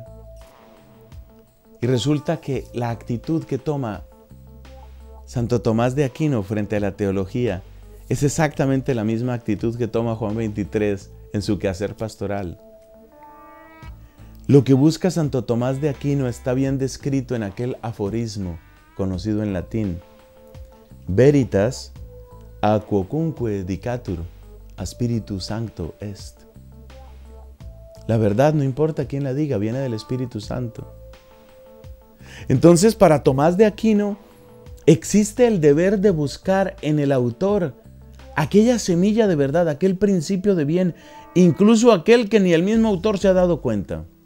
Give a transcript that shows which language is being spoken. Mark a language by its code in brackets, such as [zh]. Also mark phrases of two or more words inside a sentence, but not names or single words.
[es] Y resulta que la actitud que toma Santo Tomás de Aquino frente a la teología es exactamente la misma actitud que toma Juan 23 en su quehacer pastoral. Lo que busca Santo Tomás de Aquino está bien descrito en aquel aforismo conocido en latín: [la] Veritas a quocunque dicatur, a Spiritu Sancto est. [es] La verdad, no importa quién la diga, viene del Espíritu Santo. Entonces, para Tomás de Aquino, existe el deber de buscar en el autor aquella semilla de verdad, aquel principio de bien, incluso aquel que ni el mismo autor se ha dado cuenta.